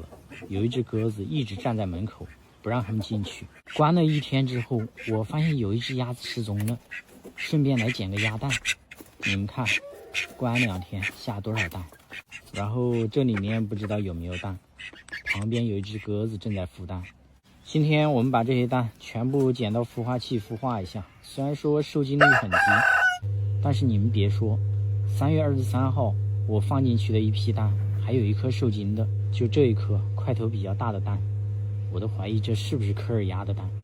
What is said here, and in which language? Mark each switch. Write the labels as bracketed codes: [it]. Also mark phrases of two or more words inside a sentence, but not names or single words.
[zh] 有一隻鴿子一直站在門口，不讓他們進去。關了1天之後，我發現有一隻鴨子失蹤了，順便來撿個鴨蛋。你們看，關2天下多少蛋？然後這裡面不知道有沒有蛋，旁邊有一隻鴿子正在孵蛋。今天我們把這些蛋全部撿到孵化器孵化一下，雖然說受精率很低，但是你們別說，3月23號我放進去的一批蛋，還有一顆受精的，就這一顆塊頭比較大的蛋，我都懷疑這是不是科爾鴨的蛋。